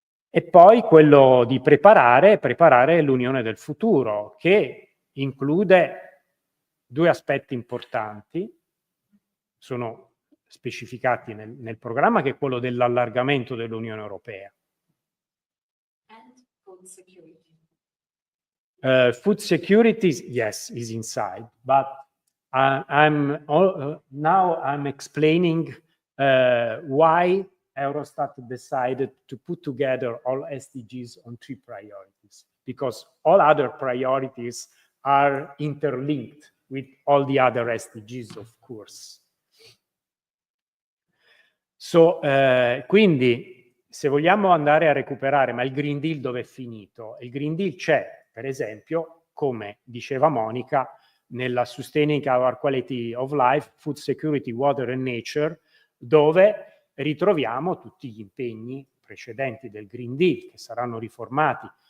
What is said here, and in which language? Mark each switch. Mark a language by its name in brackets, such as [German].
[Italian] E poi quello di preparare l'unione del futuro, che include 2 aspetti importanti, sono specificati nel programma, che è quello dell'allargamento dell'Unione Europea. [English] And food security. Food security, yes, is inside, but now I'm explaining why Eurostat decided to put together all SDGs on 3 priorities, because all other priorities are interlinked with all the other SDGs, of course. [Italian] So, quindi, se vogliamo andare a recuperare, ma il Green Deal dove è finito? Il Green Deal c'è, per esempio, come diceva Monika, nella Sustaining Our Quality of Life, Food Security, Water and Nature, dove ritroviamo tutti gli impegni precedenti del Green Deal, che saranno riformati.